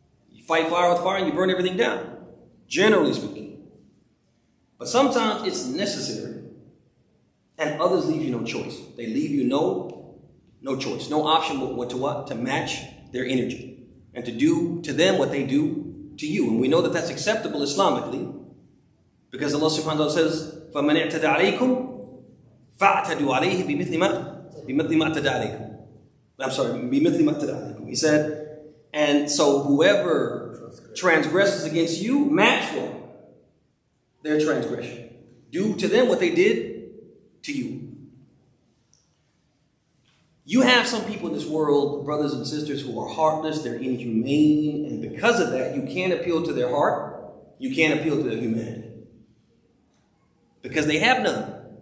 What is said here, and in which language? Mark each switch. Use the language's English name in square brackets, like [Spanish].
[English] You fight fire with fire and you burn everything down. Generally speaking. But sometimes it's necessary. And others leave you no choice. They leave you no choice. No option but to match their energy. And to do to them what they do to you. And we know that that's acceptable Islamically. Because Allah subhanahu wa ta'ala says, [Arabic] فَمَنْ اعْتَدَى عَلَيْكُمْ فَاعْتَدُوا عَلَيْهِ بِمِثْلِ مَا بِمِثْلِ مَا اعْتَدَى عَلَيْكُمْ. [English] I'm sorry, [Arabic] بِمِثْلِ مَا اعْتَدَى عَلَيْكُم. [English] He said, and so whoever transgresses against you, match what? Their transgression. Do to them what they did to you. You have some people in this world, brothers and sisters, who are heartless, they're inhumane, and because of that, you can't appeal to their heart, you can't appeal to their humanity. Because they have none.